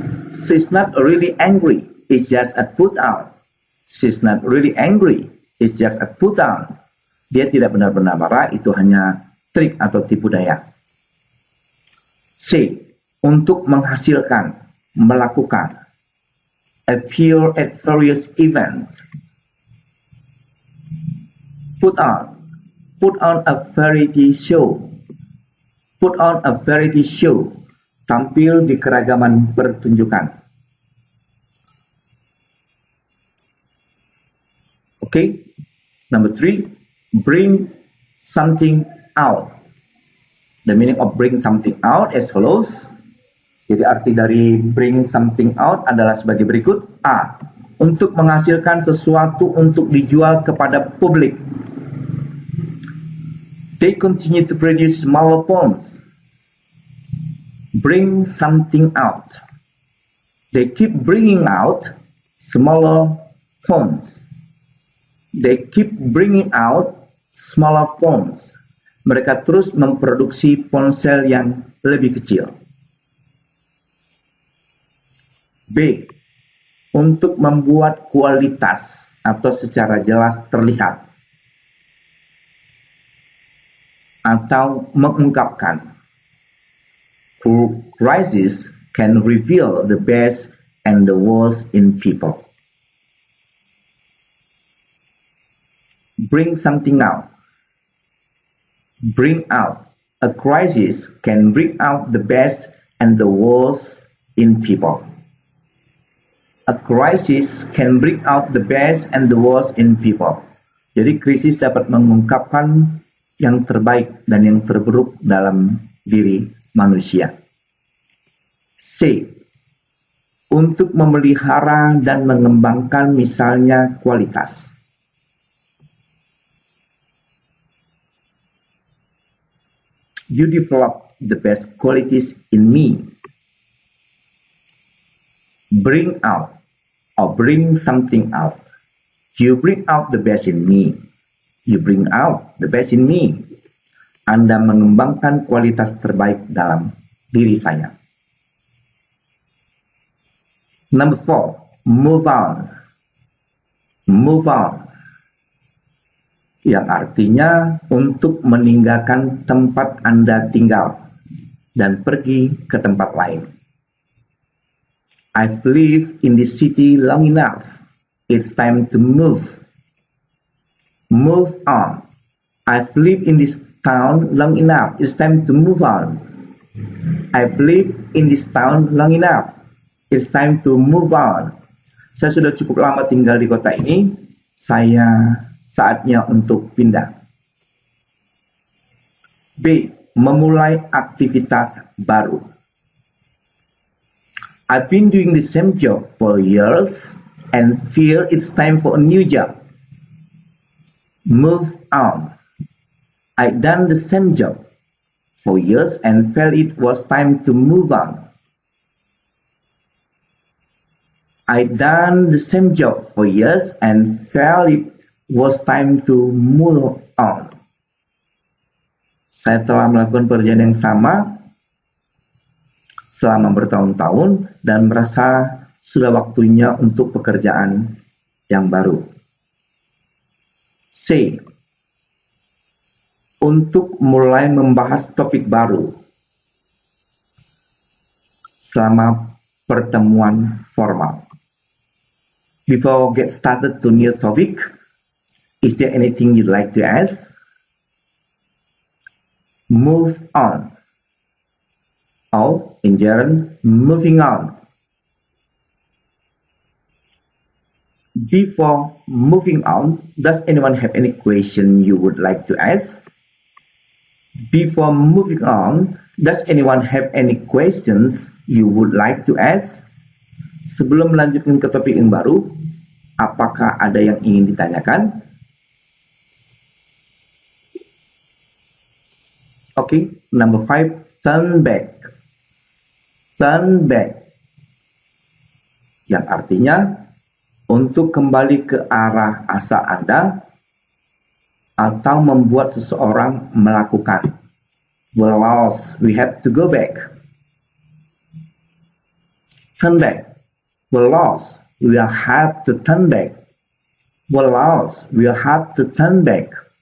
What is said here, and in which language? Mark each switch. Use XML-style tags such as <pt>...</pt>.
<en>She's not really angry. It's just a put on. She's not really angry. It's just a put on.</en> <id>Dia tidak benar-benar marah, itu hanya trik atau tipu daya. C. Untuk menghasilkan, melakukan.</id> <en>Appear at various events. Put on. Put on a variety show. Put on a variety show.</en> <id>Tampil di keragaman pertunjukan.</id> <en>Okay. Number 3. Bring something out. The meaning of bring something out as follows.</en> <id>Jadi arti dari bring something out adalah sebagai berikut. A. Untuk menghasilkan sesuatu untuk dijual kepada publik.</id> <en>They continue to produce smaller poems. Bring something out. They keep bringing out smaller poems. They keep bringing out smaller phones.</en> <id>Mereka terus memproduksi ponsel yang lebih kecil. B. Untuk membuat kualitas atau secara jelas terlihat. atau mengungkapkan.</id> <en>Crisis can reveal the best and the worst in people. Bring something out. Bring out. A crisis can bring out the best and the worst in people. A crisis can bring out the best and the worst in people.</en> <id>Jadi krisis dapat mengungkapkan yang terbaik dan yang terburuk dalam diri manusia. C. Untuk memelihara dan mengembangkan misalnya kualitas.</id> <en>You develop the best qualities in me. Bring out or bring something out. You bring out the best in me. You bring out the best in me.</en> <id>Anda mengembangkan kualitas terbaik dalam diri saya.</id> <en>Number 4, move on. Move on.</en> <id>Yang artinya untuk meninggalkan tempat Anda tinggal dan pergi ke tempat lain.</id> <en>I've lived in this city long enough. It's time to move. Move on. I've lived in this town long enough. It's time to move on. I've lived in this town long enough. It's time to move on.</en> <id>Saya sudah cukup lama tinggal di kota ini. Saatnya untuk pindah. B. Memulai aktivitas baru.</id> <en>I've been doing the same job for years and feel it's time for a new job. Move on. I've done the same job for years and felt it was time to move on. I've done the same job for years and felt it was time to move on.</en> <id>Saya telah melakukan pekerjaan yang sama selama bertahun-tahun dan merasa sudah waktunya untuk pekerjaan yang baru. C. Untuk mulai membahas topik baru selama pertemuan formal.</id> <en>Before get started to new topic, is there anything you'd like to ask? Move on. Or, in general, moving on. Before moving on, does anyone have any question you would like to ask? Before moving on, does anyone have any questions you would like to ask?</en> <id>Sebelum melanjutkan ke topik yang baru, apakah ada yang ingin ditanyakan?</id> <en>Okay, number 5, turn back. Turn back.</en> <id>Yang artinya untuk kembali ke arah asal Anda atau membuat seseorang melakukan.</id> <en>We're lost, we have to go back. Turn back. We're lost, we'll have to turn back. We're lost, we'll have to turn back.</en>